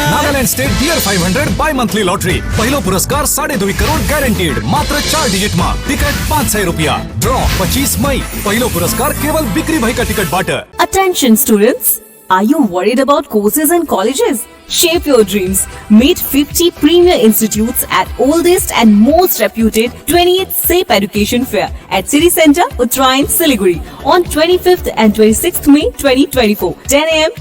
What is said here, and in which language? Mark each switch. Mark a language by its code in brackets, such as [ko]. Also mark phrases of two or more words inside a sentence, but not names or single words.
[en] Nagaland State Dear 500 Bi Monthly Lottery. [ne] पहिलो पुरस्कार 2.5 करोड़ गॅरंटीड, मात्र 4 डिजिट मा। टिकट 500 रुपया। ड्रॉ 25 मई। पहिलो पुरस्कार केवल बिक्री भाई का टिकट बाट। [en] Attention students, are you worried about courses and colleges? Shape your dreams. Meet 50 premier institutes at oldest and most reputed 28th SAPE Education Fair at City Centre, Uttarayan, Siliguri on 25th and 26th May 2024, 10 a.m.